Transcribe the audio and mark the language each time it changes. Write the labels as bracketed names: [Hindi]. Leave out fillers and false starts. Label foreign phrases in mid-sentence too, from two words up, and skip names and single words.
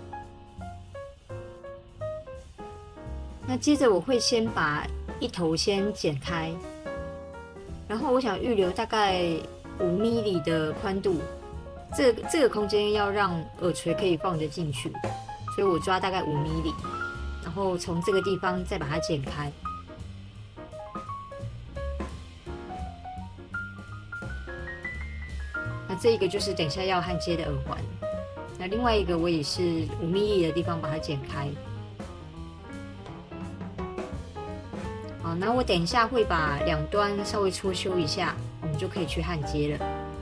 [Chinese] 那接着我會先把一頭先剪開，然後我想預留大概5 mm 的寬度，這個空間要讓耳垂可以放得進去，所以我抓大概5 mm，然後從這個地方再把它剪開。那這一個就是等一下要焊接的耳環，那另外一個我也是5 mm 的地方把它剪開。好，那我等一下會把兩端稍微搓修一下，我們就可以去焊接了。